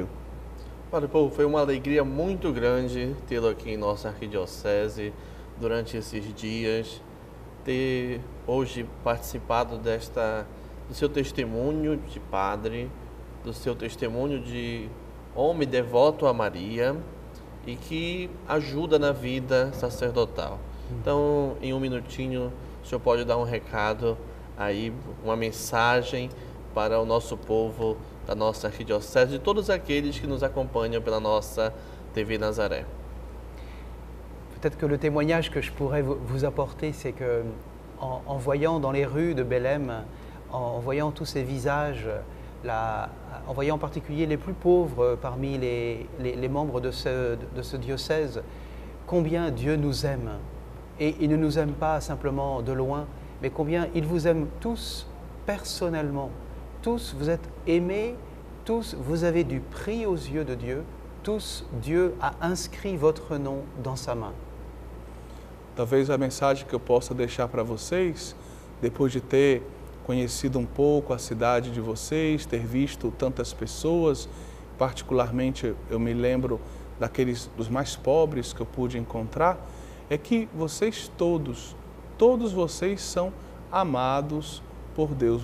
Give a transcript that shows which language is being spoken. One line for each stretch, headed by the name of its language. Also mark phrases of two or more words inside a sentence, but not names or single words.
Portuguese: Padre Paul, foi uma alegria muito grande tê-lo aqui em nossa arquidiocese durante esses dias, ter hoje participado do seu testemunho de padre, do seu testemunho de homem devoto a Maria e que ajuda na vida sacerdotal. Então, em um minutinho, o senhor pode dar um recado aí, uma mensagem para o nosso povo da nossa arquidiocese, de todos aqueles que nos acompanham pela nossa TV Nazaré.
French: Peut-être que le témoignage que je pourrais vous apporter, c'est que en voyant dans les rues de Belém, en voyant tous ces visages, en voyant en particulier les plus pauvres parmi les membres de ce diocèse, combien Dieu nous aime. Et il ne nous aime pas simplement de loin, mais combien il vous aime tous personnellement. Tous, vous êtes aimés, tous, vous avez du prix aux yeux de Dieu, tous, Dieu a inscrit votre nom dans sa main.
Portuguese: Talvez a mensagem que eu possa deixar para vocês, depois de ter conhecido um pouco a cidade de vocês, ter visto tantas pessoas, particularmente eu me lembro dos mais pobres que eu pude encontrar, é que vocês todos vocês são amados por Deus.